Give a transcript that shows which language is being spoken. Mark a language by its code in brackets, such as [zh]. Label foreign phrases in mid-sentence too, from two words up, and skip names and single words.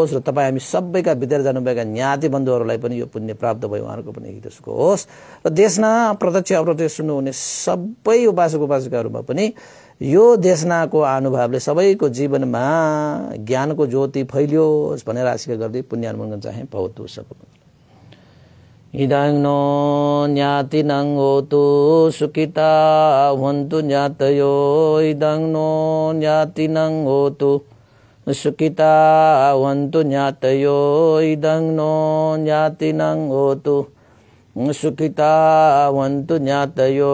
[ne] र तपाईँ हामी सबैका विदेश जानुभएका ज्ञाति बन्धुहरूलाई पनि यो पुण्य प्राप्त भयो, उहाँहरूको पनि हित सुख होस्। र देशना प्रत्यक्ष अप्रत्यक्ष सुन्नुहुने सबै उपासक उपासिकाहरूमा पनि यो देशनाको अनुभवले सबैको जीवनमा ज्ञानको ज्योति फैलियोस् भनेर आशिका गर्दै पुण्यानुमोदन चाहे। [pi] भवतु सब इदं नो ज्ञातिनं होतु सुखिता भवन्तु ज्ञातयो। इदं नो ज्ञातिनं होतु सुखिता भवन्तु ज्ञातयो। इदं नो ज्ञातिनं होतु सुखिता भवन्तु ज्ञातयो।